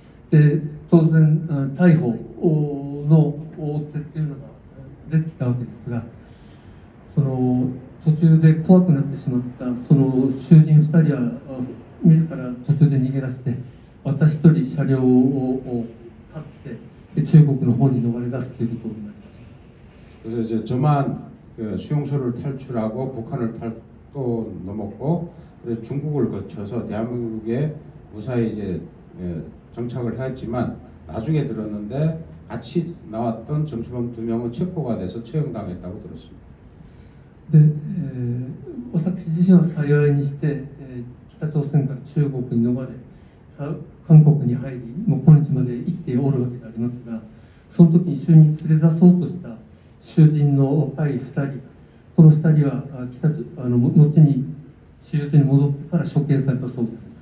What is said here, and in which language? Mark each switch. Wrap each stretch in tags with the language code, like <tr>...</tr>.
<ja>で当然逮捕の追手っていうのが出てきたわけですが、その途中で怖くなってしまったその囚人2人は自ら途中で逃げ出して、私一人車両を買って中国の方に逃れ出すということになりました。</ja> <ko>그래서 이제 저만 수용소를 탈출하고 북한을 또 넘었고, 그래서 중국을 거쳐서 대한민국에 무사히 이제 정착을 했지만, 나중에 들었는데 같이 나왔던 정치범 2명은 체포가 돼서 처형당했다고 들었습니다.</ko> <ja>で私自身は幸いにして、北朝鮮から中国に逃れ韓国に入り、もう今日まで生きておるわけでありますが、その時に一緒に連れ出そうとした囚人の若い2人、この2人は後に収容所に戻ってから処刑されたそうであります。</ja>